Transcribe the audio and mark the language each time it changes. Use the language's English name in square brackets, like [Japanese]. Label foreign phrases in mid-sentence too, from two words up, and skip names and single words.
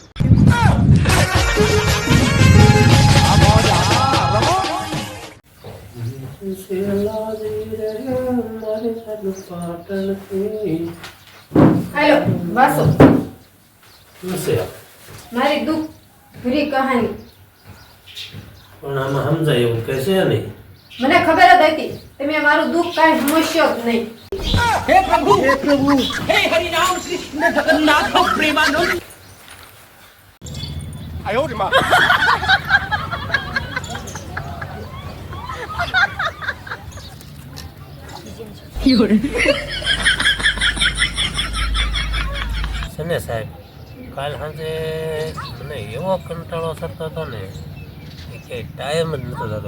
[Gujarati] હાલો વાસો શું છે મારી દુઃખ ભરી કહાની. પણ આમાં સમજાય એવું કે છે નહીં. મને ખબર જ હતી તમે મારું દુઃખ કાંઈ સમજ્યો જ નહીં. [Hindi] हे प्रभु हे हरि राम कृष्ण जगन्नाथ प्रेमानंद आयो रे मां [Gujarati] સને સાહેબ કાલ સાંજે મને એવો કંટાળો થતો હતો ને કે ટાઈમ જ નહોતો થતો.